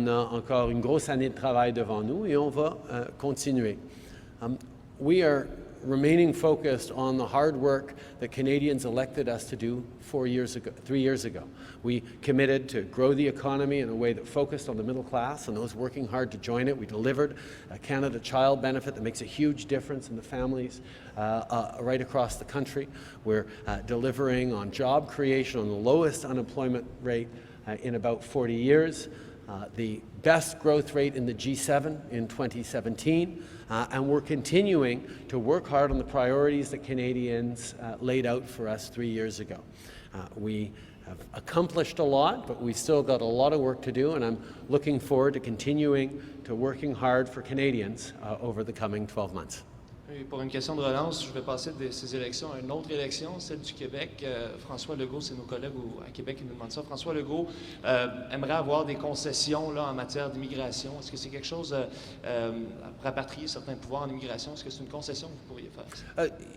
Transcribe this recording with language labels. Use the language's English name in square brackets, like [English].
[French] On a encore une grosse année de travail devant nous et on va continuer. [English] We are remaining focused on the hard work that Canadians elected us to do 3 years ago. We committed to grow the economy in a way that focused on the middle class and those working hard to join it. We delivered a Canada Child benefit that makes a huge difference in the families right across the country. We're delivering on job creation on the lowest unemployment rate in about 40 years. The best growth rate in the G7 in 2017, and we're continuing to work hard on the priorities that Canadians laid out for us 3 years ago. We have accomplished a lot, but we've still got a lot of work to do, and I'm looking forward to continuing to working hard for Canadians over the coming 12 months. [French] Et pour une question de relance, je vais passer de ces élections à une autre élection, celle du Québec. François Legault, c'est nos collègues à Québec qui nous demandent ça. François Legault aimerait avoir des concessions là, en matière d'immigration. Est-ce que c'est quelque chose pour rapatrier certains pouvoirs en immigration? Est-ce que c'est une concession que vous pourriez faire?